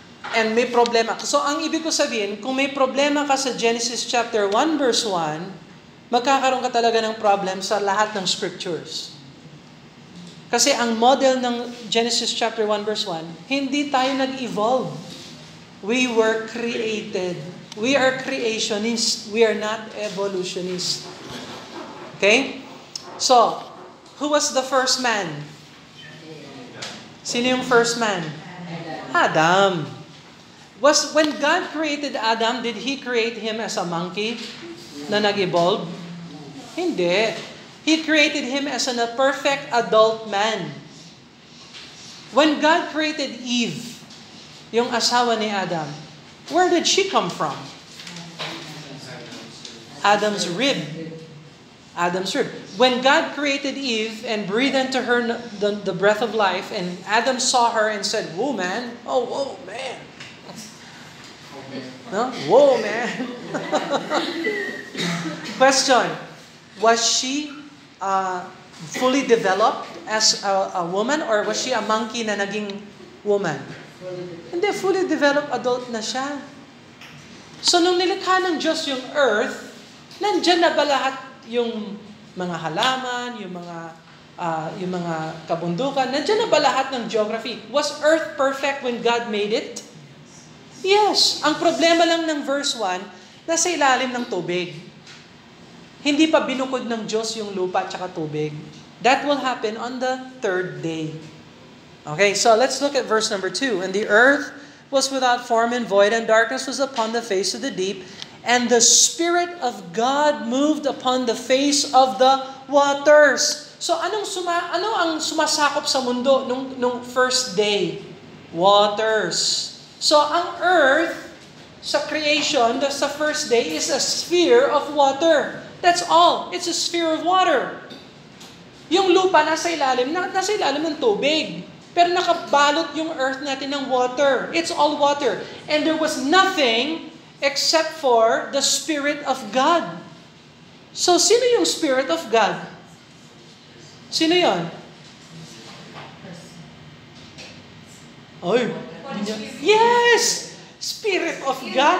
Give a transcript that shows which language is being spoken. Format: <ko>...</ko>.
<tl>And may problema. So ang ibig ko sabihin, kung may problema ka sa Genesis chapter 1 verse 1, magkakaroon ka talaga ng problem sa lahat ng Scriptures. Kasi ang model ng Genesis chapter 1 verse 1, hindi tayo nag-evolve.</tl> <en>We were created. We are creationists. We are not evolutionists. Okay? So, who was the first man?</en> <tl>Sino yung first man? Adam.</tl> <en>When God created Adam, did He create him as a monkey</en> <tl>na nag-evolve? Hindi.</tl> <en>He created him as a perfect adult man. When God created Eve,</en> <tl>yung asawa ni Adam,</tl> <en>where did she come from? Adam's rib. Adam's rib. When God created Eve and breathed into her the breath of life, and Adam saw her and said, "Whoa, man! Oh, whoa, man! No? Whoa, man!" Question: was she fully developed as a woman, or was she a monkey</en> <tl>na naging</tl> <en>woman?</en> <tl>Hindi, fully developed adult na siya. So nung nilikha ng Diyos yung earth, nandyan na ba lahat yung mga halaman, yung mga kabundukan, nandyan na ba lahat ng geography?</tl> <en>Was earth perfect when God made it? Yes.</en> <tl>Ang problema lang ng verse 1, nasa ilalim ng tubig. Hindi pa binukod ng Diyos yung lupa at tubig.</tl> <en>That will happen on the third day. Okay, so let's look at verse number 2. And the earth was without form and void, and darkness was upon the face of the deep, and the Spirit of God moved upon the face of the waters.</en> <tl>So ano ang sumasakop sa mundo nung first day?</tl> <en>Waters.</en> <tl>So ang earth sa creation, sa</tl> <en>first day, is a sphere of water. That's all. It's a sphere of water.</en> <tl>Yung lupa nasa ilalim ng tubig. Pero nakabalot yung earth natin ng water.</tl> <en>It's all water. And there was nothing except for the Spirit of God.</en> <tl>So, sino yung Spirit of God? Sino yon?</tl> <en>Oy. Yes! Spirit of God.</en>